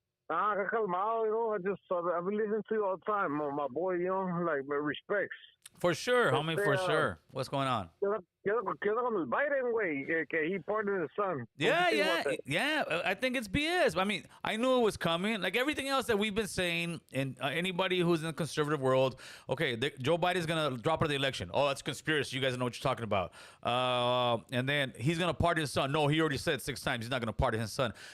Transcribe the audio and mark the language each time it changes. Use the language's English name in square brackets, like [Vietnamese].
[Spanish] Acá calmado, [English] I've been listening to you all the time, my boy, like, my respects. For sure, homie, for sure. What's going on? [Spanish] ¿Qué onda con el Biden, güey? [English] Que he pardoned his son. Yeah. I think it's BS. I mean, I knew it was coming. Like everything else that we've been saying, and anybody who's in the conservative world, okay, Joe Biden's going to drop out of the election. Oh, that's conspiracy. You guys know what you're talking about. And then he's going to pardon his son. No, he already said 6 times he's not going to pardon his son.